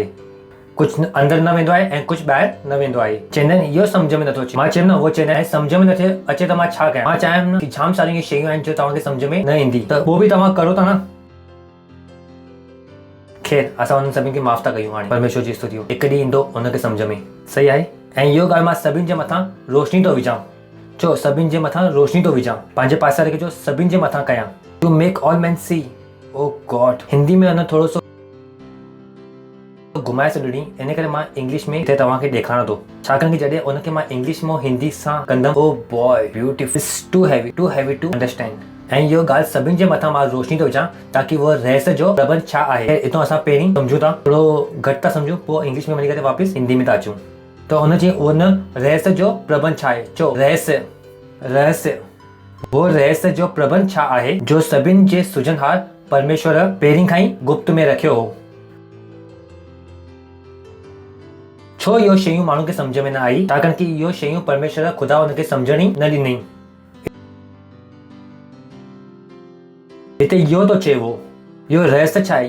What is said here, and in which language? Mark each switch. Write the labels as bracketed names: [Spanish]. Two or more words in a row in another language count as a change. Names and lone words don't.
[Sindhi] कुझु अंदरि न वेंदो आहे ऐं कुझु ॿाहिरि न वेंदो आहे। चवंदा आहिनि इहो सम्झ में नथो अचे। मां चयुमि न, उहो चवंदा आहिनि सम्झ में नथो अचे त मां छा कयां? मां चाहियां न कि जाम सारियूं शयूं आहिनि जो तव्हांखे सम्झ में न ईंदी, त उहो बि तव्हां करो था न। ख़ैर, असां हुननि सभिनि खे माफ़ था कयूं। हाणे परमेश्वर जी स्तुति हो, हिकु ॾींहुं ईंदो हुनखे सम्झ में, सही आहे? ऐं इहो ॻाल्हि मां सभिनि जे मथां रोशनी थो विझां। चो सभिनि जे मथां रोशनी थो विझां। पंहिंजे पासे वारे खे चओ सभिनि जे मथां कयां। [English] to make all men see. O God, [Sindhi] हिंदी में अञा थोरो सो घुमाए छॾणी, इन करे मां इंग्लिश में हिते तव्हांखे ॾेखारां थो। छाकाणि कि जॾहिं उनखे मां इंग्लिश मां हिंदी सां कंदमि, [English] oh boy beautiful, too heavy to understand. [Sindhi] ऐं इहो ॻाल्हि सभिनि जे मथां मां रोशनी थो विझां ताकी उहो रहस्य जो प्रबंध छा आहे, हितां असां पहिरीं सम्झूं था, थोरो घटि था सम्झूं, पोइ इंग्लिश में वञी करे वापसि हिंदी में था अचूं। त हुनजे उन रहस्य जो प्रबंध छा आहे? चो रहस्य, रहस्य। वो रहस्य जो प्रबंध छा आहे जो सभिनि जे सुजनहार परमेश्वर पहिरीं खां ई गुप्त में रखियो हो। छो इहो शयूं माण्हू खे सम्झ में न आई? छाकाणि कि इहो शयूं परमेश्वर ख़ुदा हुनखे सम्झण ई न ॾिनई। हिते इहो थो चए वो, इहो रहस्य छा आहे?